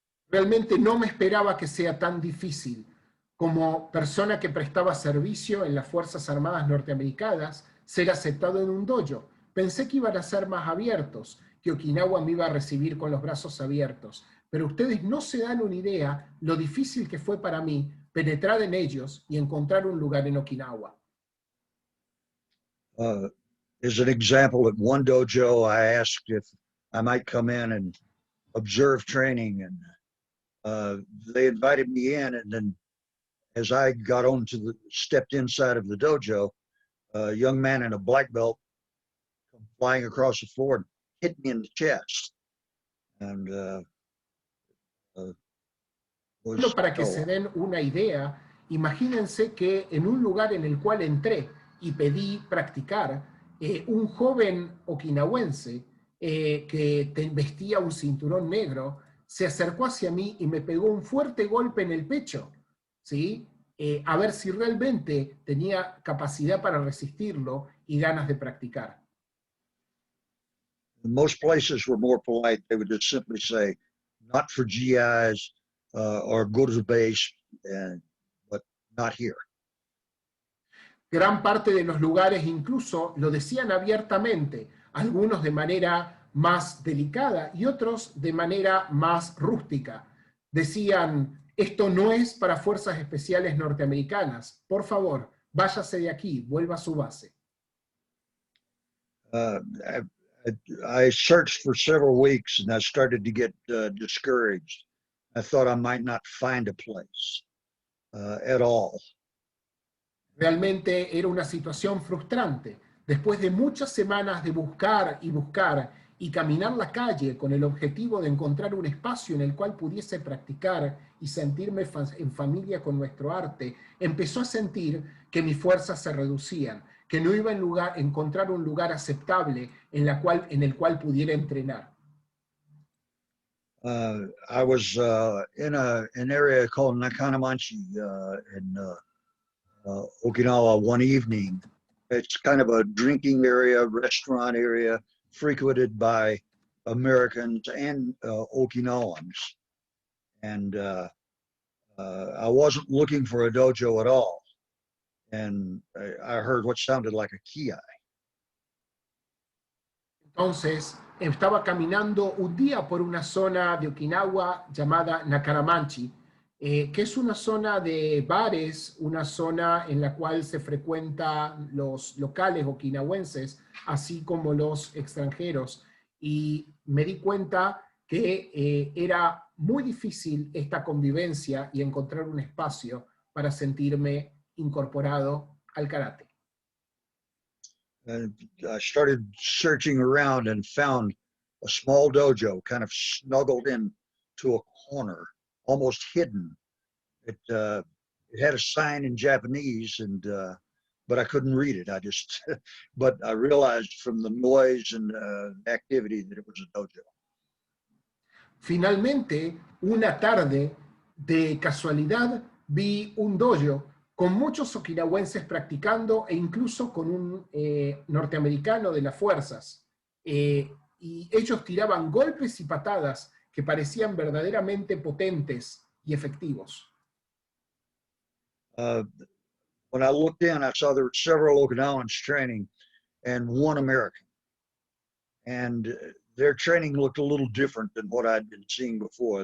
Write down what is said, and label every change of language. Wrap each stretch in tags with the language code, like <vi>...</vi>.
<es>Realmente no me esperaba que sea tan difícil. Como persona que prestaba servicio en las Fuerzas Armadas norteamericanas, ser aceptado en un dojo. Pensé que iban a ser más abiertos, que Okinawa me iba a recibir con los brazos abiertos, pero ustedes no se dan una idea lo difícil que fue para mí penetrar en ellos y encontrar un lugar en Okinawa.</es> <en>As an example, at one dojo, I asked if I might come in and observe training, and they invited me in, and then as I got stepped inside of the dojo, a young man in a black belt come flying across the floor and hit me in the chest. And</en> <es>Solo para que se den una idea, imagínense que en un lugar en el cual entré y pedí practicar, un joven okinawense que vestía un cinturón negro se acercó hacia mí y me pegó un fuerte golpe en el pecho, ¿sí? A ver si realmente tenía capacidad para resistirlo y ganas de practicar.</es> <en>Most places were more polite. They would just simply say, not for GIs, or go to the base, but not here.</en> <es>Gran parte de los lugares incluso lo decían abiertamente, algunos de manera más delicada y otros de manera más rústica. Decían, esto no es para fuerzas especiales norteamericanas, por favor, váyase de aquí, vuelva a su base.</es> <en>I searched for several weeks and I started to get discouraged. I thought I might not find a place at all.</en> <es>Realmente era una situación frustrante. Después de muchas semanas de buscar y caminar la calle con el objetivo de encontrar un espacio en el cual pudiese practicar y sentirme en familia con nuestro arte, empezó a sentir que mis fuerzas se reducían, que no iba a encontrar un lugar aceptable en el cual pudiera entrenar.</es> <en>I was in an area called Nakanamanchi in Okinawa one evening. It's kind of a drinking area, restaurant area, frequented by Americans and Okinawans. And I wasn't looking for a dojo at all. And I heard what sounded like a kiai.</en> <es>Entonces, estaba caminando un día por una zona de Okinawa llamada Nakaramanchi, que es una zona de bares, una zona en la cual se frecuentan los locales okinawenses, así como los extranjeros. Y me di cuenta que era muy difícil esta convivencia y encontrar un espacio para sentirme incorporado al karate.</es> <en>And I started searching around and found a small dojo kind of snuggled in to a corner, almost hidden. It had a sign in Japanese, and but I couldn't read it. But I realized from the noise and activity that it was a dojo.</en> <es>Finalmente, una tarde, de casualidad, vi un dojo con muchos okinawenses practicando e incluso con un norteamericano de las fuerzas. Y ellos tiraban golpes y patadas que parecían verdaderamente potentes y efectivos.</es> <en>When I looked in, I saw there were several Okinawans training and one American. And their training looked a little different than what I'd been seeing before.</en>